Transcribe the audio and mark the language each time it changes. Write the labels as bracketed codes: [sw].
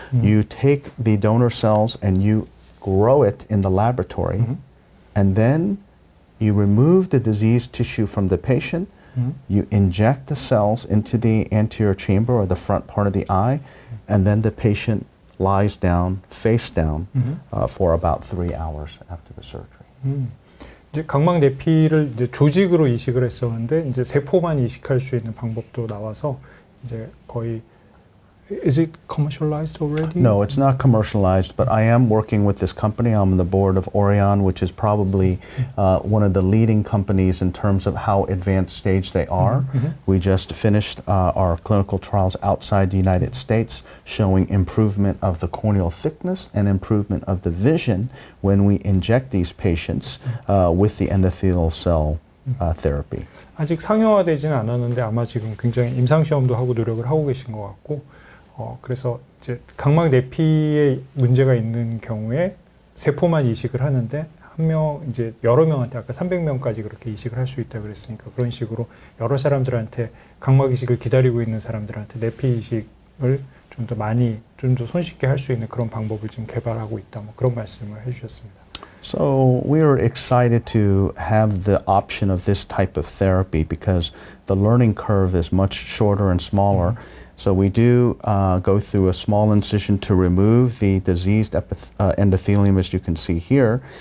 [en] You take the donor cells and you grow it in the laboratory, and then you remove the diseased tissue from the patient, you inject the cells into the anterior chamber or the front part of the eye, and then the patient lies down, face down, for about 3 hours after the surgery. [ko] 이제 각막 내피를 이제 조직으로 이식을 했었는데 이제 세포만 이식할 수 있는 방법도 나와서 이제 거의 [en] Is it commercialized already? No, it's not commercialized, but I am working with this company. I'm on the board of Orion, which is probably one of the leading companies in terms of how advanced stage they are. We just finished our clinical trials outside the United States showing improvement of the corneal thickness and improvement of the vision when we inject these patients with the endothelial cell therapy. [ko] 아직 상용화되지는 않았는데 아마 지금 굉장히 임상시험도 하고 노력을 하고 계신 것 같고 그래서 이제 각막 내피에 문제가 있는 경우에 세포만 이식을 하는데 한 명 이제 여러 명한테 아까 300명까지 그렇게 이식을 할 수 있다 그랬으니까 그런 식으로 여러 사람들한테 각막 이식을 기다리고 있는 사람들한테 내피 이식을 좀 더 많이 좀 더 손쉽게 할 수 있는 그런 방법을 지금 개발하고 있다 뭐 그런 말씀을 해주셨습니다. [en] So we are excited to have the option of this type of therapy because the learning curve is much shorter and smaller. So we do go through a small incision to remove the diseased endothelium, as you can see here.